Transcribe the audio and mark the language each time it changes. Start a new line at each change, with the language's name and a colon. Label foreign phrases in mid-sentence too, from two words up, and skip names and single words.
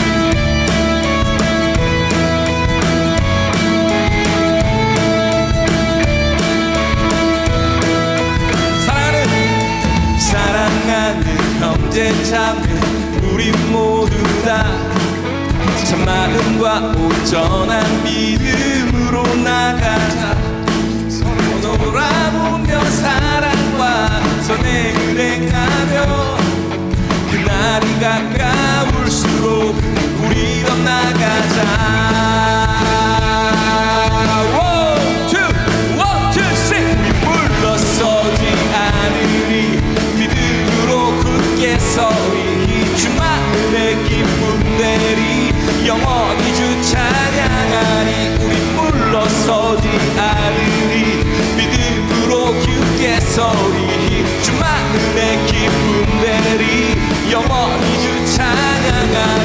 Korean: 사랑하는 형제자매 우리 모두 다 참마음과 온전한 믿음으로 나가자. 서로 돌아보며 사랑과 선에 일행하며 그날이 가까울수록 우리 더 나가자.
English: One, two, three.
Korean: 물러서지 않으리 믿음으로 굳게 서리 주 마음의 기쁨 내리 영원히 주 찬양하리. 우리 물러서지 않으리 믿음으로 굳게 서리 주 마음의 기쁨 내리 영원히 주 찬양하리.